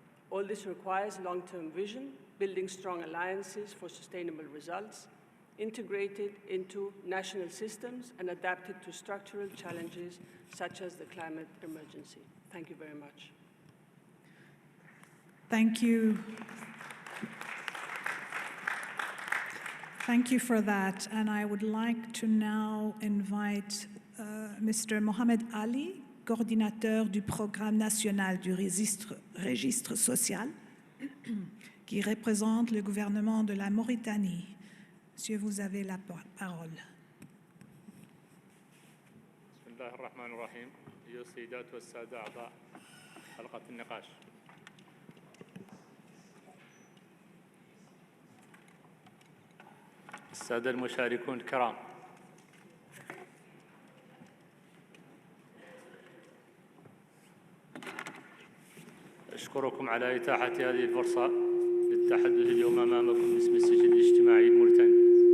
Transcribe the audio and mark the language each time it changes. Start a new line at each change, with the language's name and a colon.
English: All this requires long-term vision, building strong alliances for sustainable results, integrated into national systems and adapted to structural challenges such as the climate emergency. Thank you very much. Thank you. Thank you for that. And I would like to now invite Mr.
French: Mohamed Ali, coordinateur du Programme national du registre social, qui représente le gouvernement de la Mauritanie. Monsieur, vous avez la parole.
Arabic: بسم الله الرحمن الرحيم. أيها السيدات والسادة أعضاء حلقة النقاش. السادة المشاركون الكرام، أشكركم على إتاحة هذه الفرصة للتحدث اليوم أمامكم باسم السجل الاجتماعي الموريتاني.